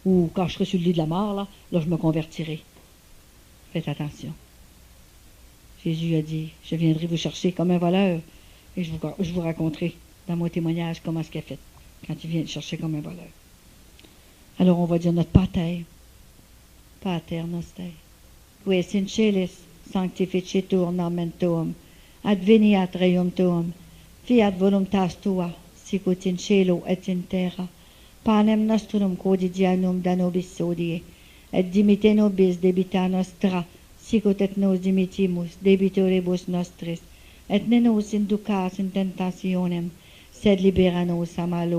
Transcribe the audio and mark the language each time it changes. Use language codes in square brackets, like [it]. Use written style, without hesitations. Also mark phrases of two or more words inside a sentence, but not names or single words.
[fr] ou quand je serai sur le lit de la mort, là, je me convertirai. Faites attention. Jésus a dit, je viendrai vous chercher comme un voleur, et je vous raconterai dans mon témoignage comment ce qu'il a fait, quand il vient chercher comme un voleur. Alors on va dire notre Pater, [la] Pater Noster, qui es in celis, sanctificetur nomen tuum, adveniat regnum tuum, fiat voluntas tua, sicut in cielo et in terra. Panem nostrum quotidianum da nobis hodie, et dimitte nobis debita nostra, sicut et nos dimittimus debitoribus nostris, et ne nos inducas in tentationem, sed libera nos a malo.